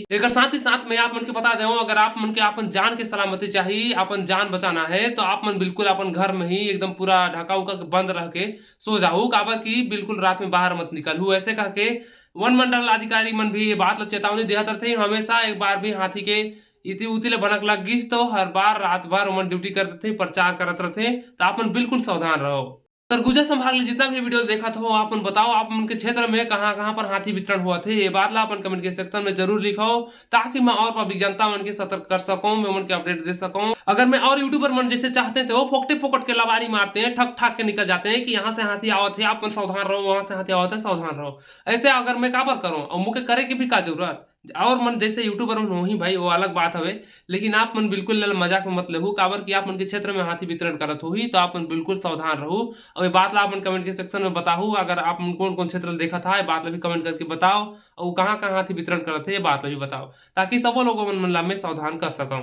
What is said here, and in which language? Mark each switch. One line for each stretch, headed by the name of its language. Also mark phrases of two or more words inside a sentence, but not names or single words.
Chhattisgarhi: एकर साथ ही साथ में आप मन के बता देवो, अगर आप मन के अपन जान के सलामती चाहिए, अपन जान बचाना है तो आप मन बिल्कुल अपन घर में ही एकदम पूरा ढका-उका के बंद रह के सो जाओ, काबर की बिल्कुल रात में बाहर मत निकलहू। ऐसे कह के वन मंडल अधिकारी मन भी ये बात ला चेतावनी देहत रथे। हमेशा एक बार भी हाथी के इति-उति ले भनक लग गिस तो हर बार रात भर ओमन ड्यूटी करत रथे, प्रचार करत रथे, तो आप मन बिल्कुल सावधान रहो। सरगुजा संभाग ले जितना भी वीडियो देखत हो आप मन बताओ आप मन के क्षेत्र में कहाँ-कहाँ पर हाथी वितरण हुआ थे, ये बात ला अपन कमेंट के सेक्शन में जरूर लिखो, ताकि मैं और पब्लिक जनता मन के सतर्क कर सकूं, मैं उनके अपडेट दे सकूं। अगर मैं और यूट्यूबर मन जैसे चाहते थे वो फोकटे-फोकट के लबारी मारते हैं, ठक-ठाक के निकल जाते हैं कि यहाँ से हाथी आवत है, आप मन सावधान रहो, वहाँ से हाथी आवत है, सावधान रहो। ऐसे अगर मैं काबर करूँ और मोके करे के भी का जरूरत? और मन जैसे यूट्यूबर मन होही भाई वो अलग बात हवे, लेकिन आप मन बिल्कुल मजाक में मत लेहू, काबर की आप मन के क्षेत्र में हाथी वितरण करत होही तो आप मन बिल्कुल सावधान रहू। और ये बात ला आप मन कमेंट के सेक्शन में बताहू, अगर आप मन कौन-कौन क्षेत्र देखत हा, ये बात ला भी कमेंट करके बताओ और कहाँ-कहाँ हाथी वितरण करत है ये बात ला भी बताओ, ताकि सबो लोगों मन ला मैं सावधान कर सकूं।